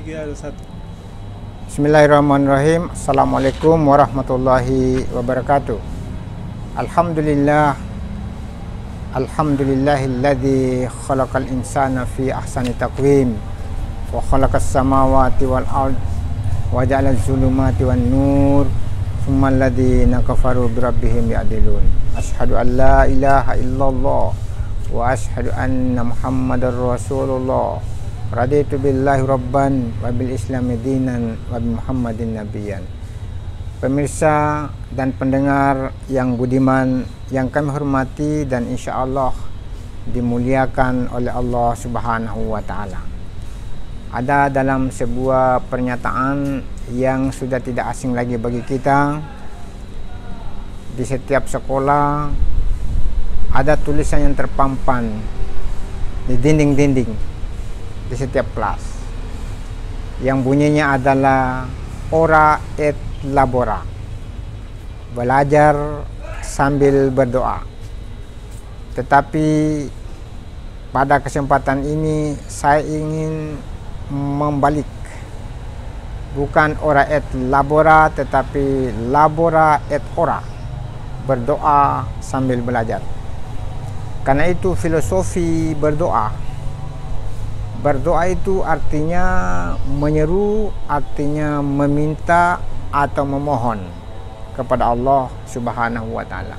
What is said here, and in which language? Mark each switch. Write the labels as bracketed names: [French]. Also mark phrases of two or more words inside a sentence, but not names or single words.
[Indonesian] satu. [Arabic] بسم الله الرحمن الرحيم السلام عليكم ورحمة الله وبركاته. الحمد لله. الحمد لله الذي خلق الإنسان في أحسن تقويم وخلق السماوات والأرض وجعل الظلمات والنور ثم الذين كفروا بربهم يعدلون. أشهد أن لا إله إلا الله وأشهد أن محمدا رسول الله. رضيت بالله ربا وبالإسلام دينا وبمحمد نبيا. [Indonesian] Pemirsa dan pendengar yang budiman yang kami hormati dan [Arabic] إن شاء الله [Indonesian] dimuliakan oleh Allah [Arabic] سبحانه وتعالى. [Indonesian] Ada dalam sebuah pernyataan yang sudah tidak asing lagi bagi kita. Di setiap sekolah ada tulisan yang terpampang di dinding-dinding di setiap kelas yang bunyinya adalah [Latin] ora et labora, [Indonesian] belajar sambil berdoa. Tetapi pada kesempatan ini saya ingin membalik, bukan [Latin] ora et labora [Indonesian] tetapi [Latin] labora et ora, [Indonesian] berdoa sambil belajar. Karena itu filosofi berdoa. Berdoa itu artinya menyeru, artinya meminta atau memohon kepada Allah [Arabic] سبحانه وتعالى.